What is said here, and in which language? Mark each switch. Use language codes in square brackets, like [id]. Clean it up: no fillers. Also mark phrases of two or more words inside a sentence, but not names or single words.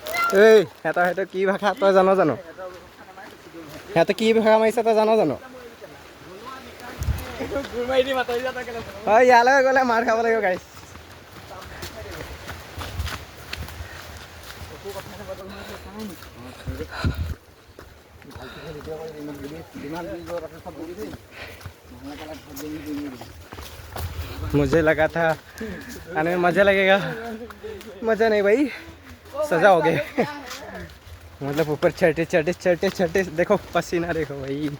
[as] এই সিহঁতৰ কি ভাষা তই জানো সিহঁতে কি ভাষা মাৰিছে তই জানো হয় ইয়ালৈ গ'লে মাৰ খাব লাগিব গাইছ [hi] मुझे लगा था आने में मज़ा लगेगा मज़ा नहीं भाई सजा हो गए मतलब ऊपर चढ़ते देखो पसीना देखो भाई